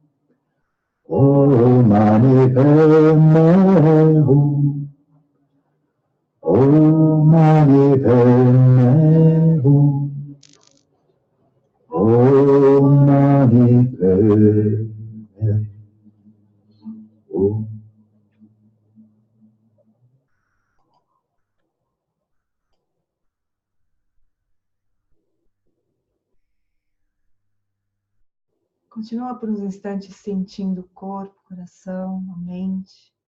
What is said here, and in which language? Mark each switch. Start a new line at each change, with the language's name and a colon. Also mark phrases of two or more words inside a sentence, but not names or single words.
Sanskrit: Om Mani Padme Hum. Om Mani Padme Hum. Om Mani Padme Hum.
Portuguese: Continua por uns instantes sentindo o corpo, o coração, a mente.